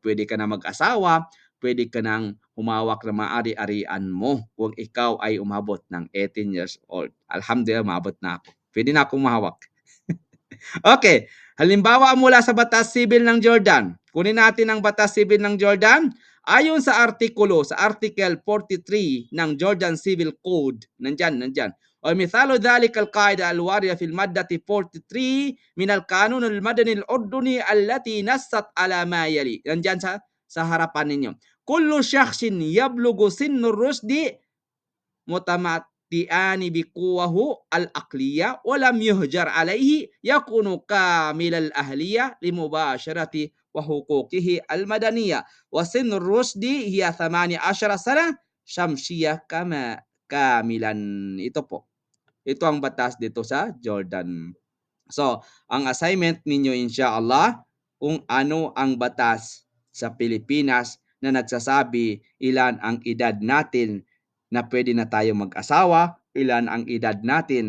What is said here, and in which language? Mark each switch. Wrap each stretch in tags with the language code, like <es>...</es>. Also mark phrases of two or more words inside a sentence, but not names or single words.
<tl>Pwede ka na mag-asawa, pwede ka nang humawak ng maari-arian mo kung ikaw ay umabot ng 18</tl> <en>years old.</en> <tl>Alhamdulillah, umabot na ako. Pwede na akong mahawak. Okay, halimbawa mula sa Batas Sibil ng Jordan. Kunin natin ang Batas Sibil ng Jordan. Ayon sa Article 43 ng Jordan Civil Code, nandyan.</tl> <ar>ومثال ذلك القاعدة الواردة في المادة 43 من القانون المدني الأردني التي نصت على ما يلي.</ar> <tl>Nandyan sa harapan ninyo.</tl> <ar>كل شخص يبلغ سن الرشد متمتعان بقوه العقلية ولم يهجر عليه يكون كامل الأهلية لمباشرة وحقوقه المدنية وسن الرشد هي 18 سنة شمسية كما كاملا.</ar> <tl>Ito po. Ito ang batas dito sa Jordan. So, ang assignment ninyo inshallah, kung ano ang batas sa Pilipinas na nagsasabi ilan ang edad natin na pwede na tayo mag-asawa, ilan ang edad natin.</tl>